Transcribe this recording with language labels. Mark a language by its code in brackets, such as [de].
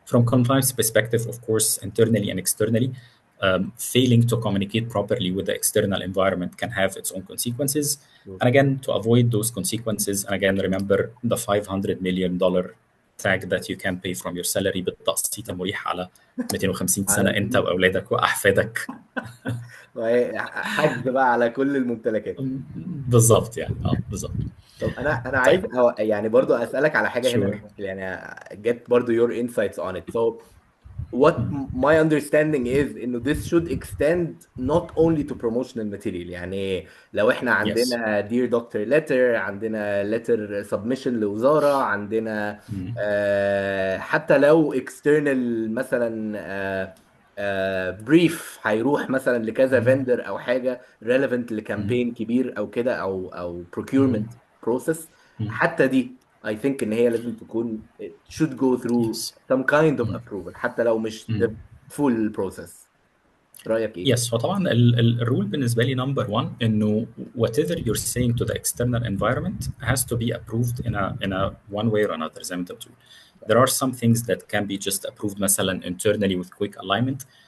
[en] From compliance perspective, of course, internally and externally, failing to communicate properly with the external environment can have its own consequences. And again, to avoid those consequences, and again, remember the $500 million tag that you can pay from your salary [ar] بالتقسيط المريح على 250 سنة أنت وأولادك وأحفادك. حجز بقى على كل الممتلكات. بالظبط يعني بالظبط. طب انا عايز يعني برضو اسالك على حاجه هنا، يعني [en] get [ar] برضو [en] your insights on it. [ar] So [en] what my understanding is [ar] انه [en] this should extend not only to promotional material. [ar] يعني لو احنا [en] Yes. [ar] عندنا [en] dear doctor letter، [ar] عندنا [en] letter submission [ar] لوزارة، عندنا حتى لو external مثلا brief هيروح مثلا لكذا vendor او حاجة relevant لكامبين كبير او كده او [en] procurement process، [ar] حتى دي [en] I think [ar] ان هي لازم تكون [en] it should go through Yes. some kind of approval [ar] حتى لو مش [en] the full process. [ar] رأيك ايه؟ [en] Yes. [ar] فطبعا الرول بالنسبه لي [en] number one انه whatever you're saying to the external environment has to be approved in a one way or another [ar] زي ما انت بتقول. [en] There are some things that can be just approved [ar] مثلا [en] internally with quick alignment.